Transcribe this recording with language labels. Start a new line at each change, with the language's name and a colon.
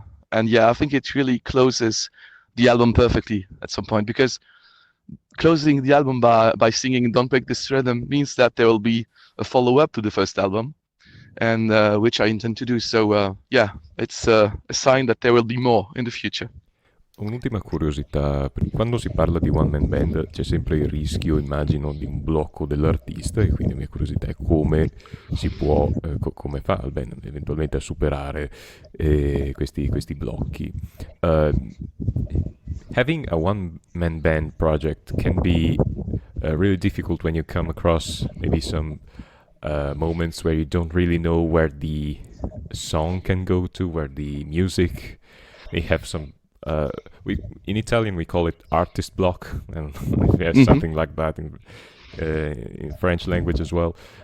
English: And yeah, I think it really closes the album perfectly at some point, because closing the album by singing Don't Break This Rhythm means that there will be a follow-up to the first album, and which I intend to do. So yeah, it's a sign that there will be more in the future.
Italian: Un'ultima curiosità, quando si parla di
English: one man band
Italian: c'è sempre il rischio, immagino, di un blocco dell'artista, e quindi la mia curiosità è come si può, come fa il band eventualmente a superare questi blocchi.
English: Having a one man band project can be really difficult when you come across maybe some moments where you don't really know where the song can go to, where the music may have some in Italian we call it artist block, and we have something like that in French language as well.